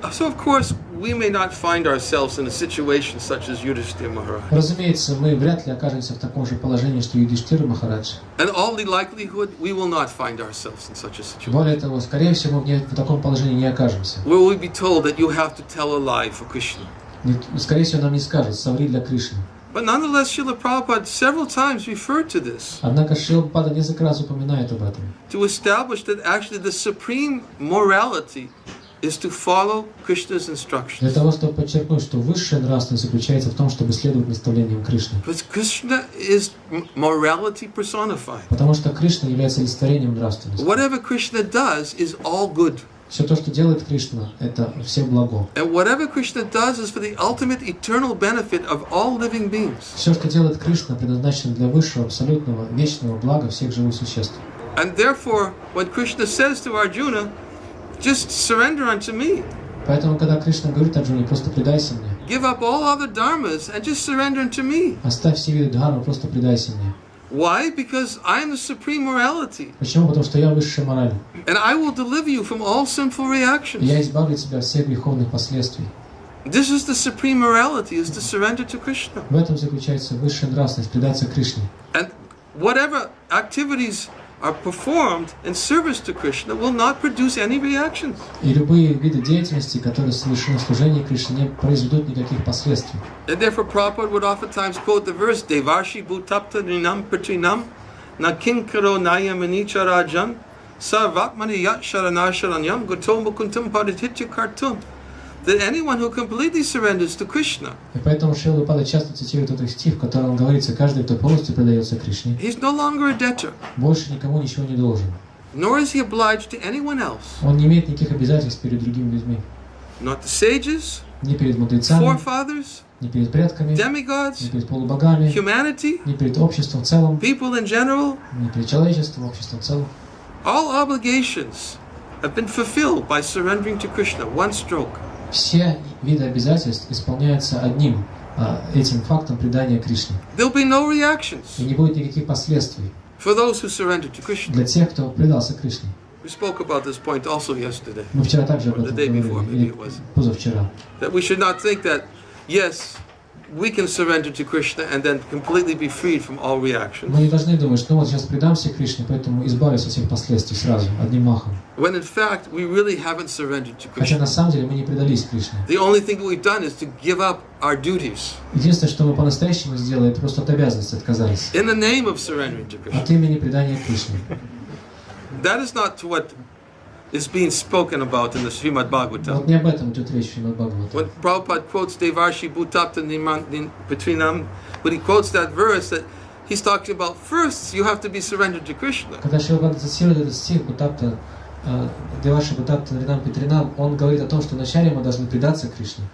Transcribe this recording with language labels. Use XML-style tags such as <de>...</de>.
<en>So of course we may not find ourselves in a situation such as Yudhishthira Maharaj.</en> <ru>Разумеется, мы вряд ли окажемся в таком же положении, что Юдхиштхира Махарадж.</ru> <en>In all likelihood, we will not find ourselves in such a situation.</en> <ru>Более того, скорее всего, мы в таком положении не окажемся.</ru> <en>Where we'll be told that you have to tell a lie for Krishna.</en> <ru>Скорее всего, нам не скажут, соври для Кришны.</ru> <en>But nonetheless, Srila Prabhupada several times referred to this.</en> <ru>Однако Шрила Прабхупада несколько раз упоминает об этом.</ru> <en>To establish that actually the supreme morality is to follow Krishna's instructions.</en> <ru>Для того, чтобы подчеркнуть, что высшая нравственность заключается в том, чтобы следовать наставлениям Кришны.</ru> <en>Because Krishna is morality personified.</en> <ru>Потому что Кришна является олицетворением нравственности.</ru> <en>Whatever Krishna does is all good.</en> <ru>Все то, что делает Кришна, это все благо.</ru> <en>And whatever Krishna does is for the ultimate eternal benefit of all living beings.</en> <ru>Все, что делает Кришна, предназначено для высшего, абсолютного, вечного блага всех живых существ.</ru> <en>And therefore, when Krishna says to Arjuna, just surrender unto me.</en> <ru>Поэтому, когда Кришна говорит Арджуне, просто предайся мне.</ru> <en>Give up all other dharmas and just surrender unto me.</en> <ru>Оставь все виды дхармы, просто предайся мне.</ru> <en>Why? Because I am the supreme morality.</en> <ru>Почему? Потому что я высшая мораль.</ru> <en>And I will deliver you from all sinful reactions.</en> <ru>Я избавлю тебя от всех греховных последствий.</ru> <en>This is the supreme morality, is to surrender to Krishna.</en> <ru>В этом заключается высшая нравственность, предаться Кришне.</ru> <en>And whatever activities are performed in service to Krishna will not produce any reactions.</en> <ru>И любые виды деятельности, которые совершены в служении Кришне, не произведут никаких последствий.</ru> <en>And therefore Prabhupada would oftentimes quote the verse</en> <sa>Devarshi bhutapta ninam pritrinam na kinkaro nayamani charajan sarvatmani yat sharanasharanyam goto mukuntam parititya kartum.</sa> <en>That anyone who completely surrenders to Krishna,</en> <ru>И поэтому Шрила Прабхупада часто цитирует этот стих, в котором говорится: каждый, кто полностью предается Кришне,</ru> <en>he's no longer a debtor,</en> <ru>больше никому ничего не должен.</ru> <en>nor is he obliged to anyone else.</en> <ru>Он не имеет никаких обязательств перед другими людьми.</ru> <en>Not the sages,</en> <ru>Ни перед мудрецами,</ru> <en>forefathers,</en> <ru>ни перед предками, ни</ru> <en>demigods,</en> <ru>перед полубогами,</ru> <en>humanity,</en> <ru>ни перед обществом в целом,</ru> <en>people in general.</en> <ru>ни перед человечеством, обществом в целом.</ru> <en>All obligations have been fulfilled by surrendering to Krishna, one stroke.</en> <ru>Все виды обязательств исполняются одним этим фактом предания Кришне.</ru> <en>There'll be no reactions</en> <ru>И не будет никаких последствий</ru> <en>for those who surrender to Krishna.</en> <ru>для тех, кто предался Кришне.</ru> <en>We spoke about this point also yesterday,</en> <ru>Мы вчера также об</ru> <en>or the</en> <ru>этом</ru> <en>day before,</en> <ru>говорили,</ru> <en>maybe it was.</en> <ru>позавчера.</ru> <en>That we should not think that, yes, we can surrender to Krishna and then completely be freed from all reactions.</en> <ru>Мы не должны думать, что вот сейчас предамся Кришне, поэтому избавлюсь от всех последствий сразу, одним махом.</ru> <en>When in fact, we really haven't surrendered to</en> <ru>Хотя</ru> <en>Krishna.</en> <ru>на самом деле мы не предались Кришне.</ru> <en>The only thing that we've done is to give up our duties</en> <ru>Единственное, что мы по-настоящему сделали, это просто от обязанности отказались.</ru> <en>in the name of surrendering to Krishna.</en> <ru>От имени предания Кришне.</ru> <en>That is not what is being spoken about in the Srimad Bhagavatam.</en> <ru>Вот не об этом идет речь в Шримад</ru> <en>When</en> <ru>Бхагаватам.</ru> <en>Prabhupada quotes Devarshi Bhutapta Patrinam, when he quotes that verse, that he's talking about first you have to be surrendered to Krishna.</en> <ru>Когда Шрила Прабхупада цитирует этот стих Бхутапта, Деваши Бхутапта Ринам Петринам, он говорит о том, что вначале мы должны предаться Кришне.</ru>